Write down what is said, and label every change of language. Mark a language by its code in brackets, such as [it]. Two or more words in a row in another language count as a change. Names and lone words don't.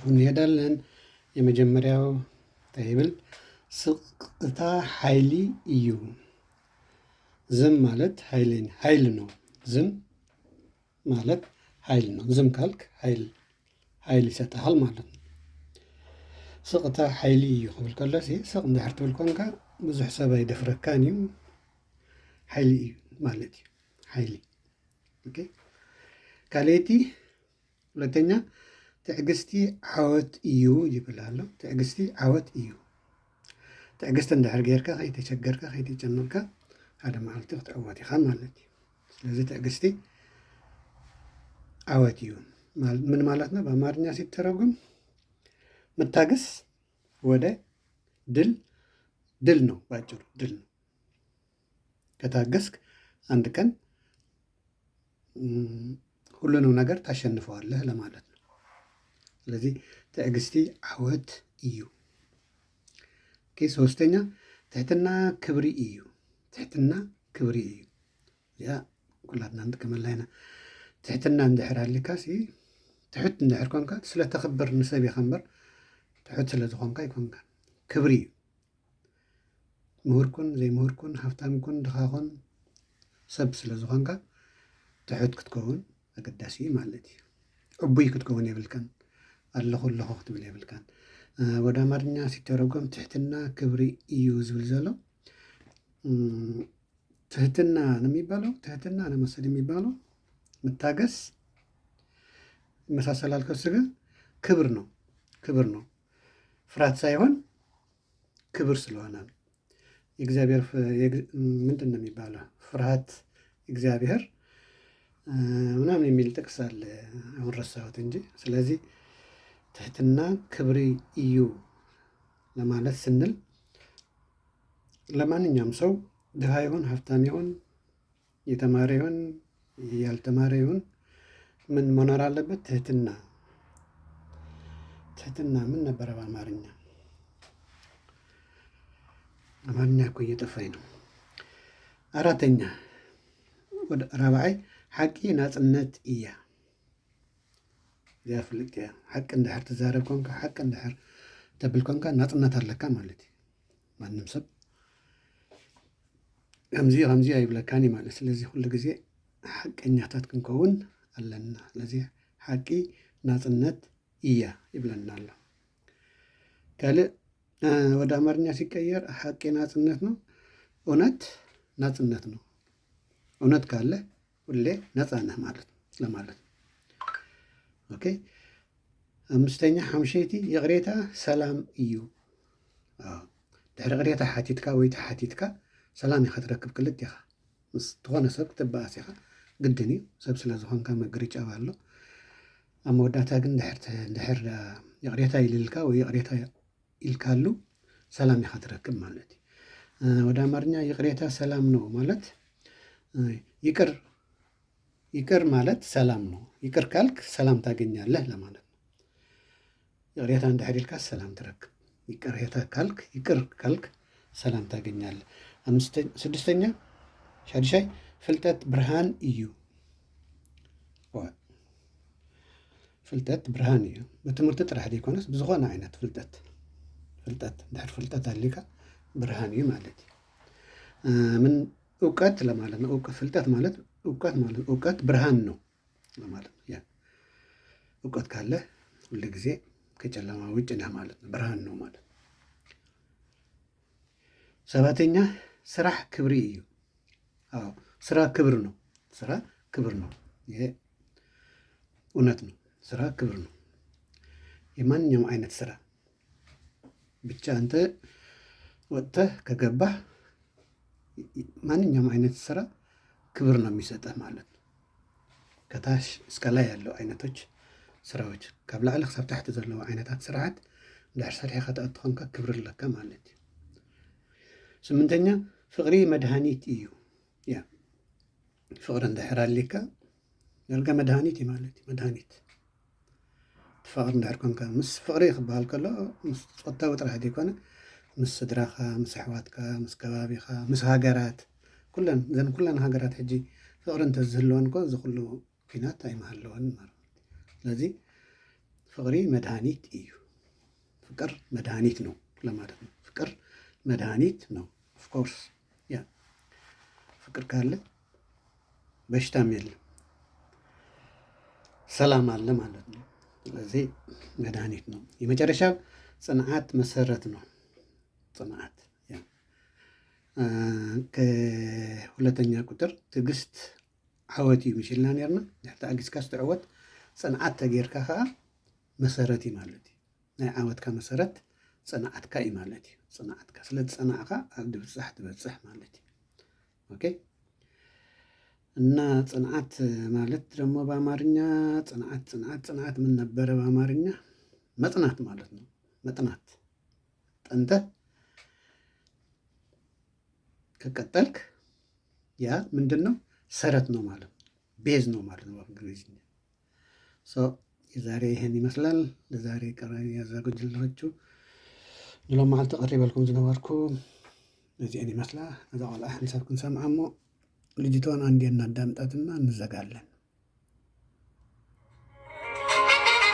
[am] እንሄዳለን። የመጀመሪያው ታይብል [ti] ስቅታ ኃይሊ እዩ። [am] ዝም ማለት ኃይል ነው። ዝም ማለት ኃይል ነው። ዝም ካልክ ኃይል ይሰጥሃል ማለት ነው። [ti] ስቕታ ሓይሊ እዩ ክብል ከሎ ስቕ እንድሕር ትብል ኮንካ ብዙሕ ሰብ ኣይደፍረካን እዩ። ሓይሊ እዩ ማለት እዩ። ሓይሊ ኦኬ። ካልአይቲ ሁለተኛ ትዕግስቲ ዓወት እዩ ይብል ኣሎ። ትዕግስቲ ዓወት እዩ። ትዕግስቲ እንድሕር ጌርካ ከይተቸገርካ ከይተጨነቕካ ሓደ መዓልቲ ክትዕወት ኢኻ ማለት እዩ። ስለዚ ትዕግስቲ ዓወት እዩ [am] ምን ማለት ነው? በአማርኛ ሲተረጉም መታገስ ወደ ድል ነው። ባጭሩ ድል ነው። ከታገስክ አንድ ቀን ሁሉንም ነገር ታሸንፈዋለህ ለማለት ነው። ስለዚህ [ti] ትዕግስቲ ዓወት እዩ። [am] ሶስተኛ [ti] ትሕትና ክብሪ እዩ። ትሕትና ክብሪ እዩ። ያ ኩላትና ንጥቀመላ ኢና። ትሕትና እንድሕር ሃልዩካ ትሕት እንድሕር ኮንካ ስለተኸብር ንሰብ ኢኻ እምበር ትሕት ስለ ዝኾንካ ይኮንካ ክብሪ እዩ ምሁር ኩን ዘይምሁር ኩን ሃብታም ኩን ድኻ ኩን ሰብ ስለ ዝኾንካ ትሕት ክትከውን ኣገዳሲ እዩ ማለት እዩ ዕቡይ ክትከውን የብልካን ኣለኹ ኣለኹ ክትብል የብልካን [am] ወደ አማርኛ ሲተረጎም [ti] ትሕትና ክብሪ እዩ ዝብል ዘሎ [am] ትህትና ነው የሚባለው ትህትና ነው መሰል የሚባለው መታገስ ይመሳሰላል ከሱ ጋር ክብር ነው ፍርሃት ሳይሆን ክብር ስለሆነ የእግዚአብሔር ምንድን ነው የሚባለው ፍርሃት እግዚአብሔር ምናምን የሚል ጥቅስ አለ አሁን ረሳሁት እንጂ ስለዚህ [ti] ትህትና ክብሪ እዩ [am] ለማለት ስንል ለማንኛውም ሰው ድሃ ይሁን ሀብታም ይሁን የተማረ ይሁን ያልተማረ ይሁን ምን መኖር አለበት ትህትና ምን ነበረ በአማርኛ እኮ እየጠፋኝ ነው አራተኛ ወደ [ti] ራብዓይ ሓቂ ናጽነት እያ ያፍልቅ ሓቂ እንድሕር ትዛረብ ኮንካ ሓቂ እንድሕር ተብል ኮንካ ናጽነት ኣለካ ማለት እዩ ማንም ሰብ ከምዚ ኣይብለካን ማለት ስለዚ ኩሉ ግዜ ሓቀኛታት ክንከውን ኣለና ስለዚ ሓቂ ናጽነት እያ ይብለና ኣሎ ካልእ [am] ወደ አማርኛ ሲቀየር [ti] ሓቂ [am] ናጽነት ነው እውነት ናጽነት ነው እውነት ካለ ሁሌ ነፃ ነህ ማለት ነው ለማለት ኦኬ አምስተኛ [ti] ሓምሸይቲ የቅሬታ ሰላም እዩ ድሕሪ ቅሬታ ሓቲትካ ወይ ተሓቲትካ ሰላም ኢኻ ትረክብ ክልት ኢኻ ምስ ዝኾነ ሰብ ክትበኣስ ኢኻ ግድን እዩ ሰብ ስለ ዝኾንካ መግርጫ ኣሎ ኣብ መወዳእታ ግን ድሕር የቅሬታ ይልልካ ወይ የቅሬታ ኢልካሉ ሰላም ኢኻ ትረክብ ማለት እዩ [am] ወደ አማርኛ የቅሬታ ሰላም ነው ማለት ይቅር ማለት ሰላም ነው ይቅር ካልክ ሰላም ታገኛለህ ለማለት ነው [ti] የቅሬታ እንድሕር ኢልካ ሰላም ትረክብ [am] ይቅር ካልክ ሰላም ታገኛለህ ስድስተኛ [ti] ሻድሻይ ፍልጠት ብርሃን እዩ ፍልጠት ብርሃን እዩ በትምህርቲ ጥራሕ ዘይኮነስ ብዝኾነ ዓይነት ፍልጠት ድሕር ፍልጠት ኣሊካ ብርሃን እዩ ማለት እዩ [am] ምን እውቀት ለማለት ነው ፍልጠት ማለት እውቀት ብርሃን ነው ለማለት ነው ያ እውቀት ካለ ሁሉ ጊዜ ከጨለማ ውጭ ነህ ማለት ነው ብርሃን ነው ማለት ሰባተኛ [ti] ስራሕ ክብሪ እዩ [am] ስራ ክብር ነው ይሄ እውነት ነው ስራ ክብር ነው የማንኛውም አይነት ስራ ብቻ አንተ ወጥተህ ከገባህ ማንኛውም አይነት ስራ ክብር ነው የሚሰጥህ ማለት ነው ከታች እስከ ላይ ያለው አይነቶች ስራዎች [ti] ካብ ላዕሊ ክሳብ ታሕቲ ዘለዎ ዓይነታት ስርዓት ድሕር ሰሪሕካ ተኣትኾንካ ክብሪ ኣለካ ማለት እዩ ስምንተኛ ፍቅሪ መድሃኒት እዩ ያ ፍቅሪ እንድሕር ኣሊካ ዳርጋ መድሃኒት እዩ ማለት እዩ መድሃኒት ፍቅሪ እንድሕር ኮንካ ምስ ፍቅሪ ክበሃል ከሎ ምስ ፀወታዊ ጥራሕ ዘይኮነ ምስ ስድራኻ ምስ ኣሕዋትካ ምስ ከባቢኻ ምስ ሃገራት ዘን ኩለን ሃገራት ሕጂ ፍቅሪ እንተዝህልወን ኮ እዚ ኩሉ ኩናት ኣይመሃለወን ማለት ስለዚ ፍቅሪ መድሃኒት እዩ [am] ፍቅር መድሃኒት ነው ለማለት ነው ፍቅር መድሃኒት ነው ኦፍኮርስ ያ ፍቅር ካለ በሽታም የለም ሰላም አለ ማለት ነው ስለዚህ መድሃኒት ነው የመጨረሻው ጽንዓት መሰረት ነው ጽንዓት ያ ከሁለተኛ ቁጥር [ti] ትዕግስት ዓወት እዩ ምሽልና ነርና ድሕሪ ተኣጊዝካ ስትዕወት ጽንዓት ተጌርካ ከዓ መሰረት እዩ ማለት እዩ ናይ ዓወትካ መሰረት ጽንዓትካ እዩ ማለት እዩ ጽንዓትካ ስለ ዝጸናዕካ ኣብ ድብፅሕ ትበፅሕ ማለት እዩ ኦኬ [am] እና ጽንዓት ማለት ደግሞ በአማርኛ ጽንዓት ምን ነበረ በአማርኛ መጽናት ማለት ነው መጽናት ጠንተህ ከቀጠልክ ያ ምንድን ነው ሰረት ነው ማለት ነው ቤዝ ነው ማለት ነው በእንግሊዝኛ የዛሬ ይሄን ይመስላል ለዛሬ ቀረብ ያዘጋጀሁላችሁ [ti] ሎም መዓልቲ ቀሪበልኩም ዝነበርኩ እዚአን ይመስላ እዛ ቆልዓ ሓንሳብ ክንሰምዓ እሞ [am] ልጅቷን አንዴ እናዳምጣትና እንዘጋለን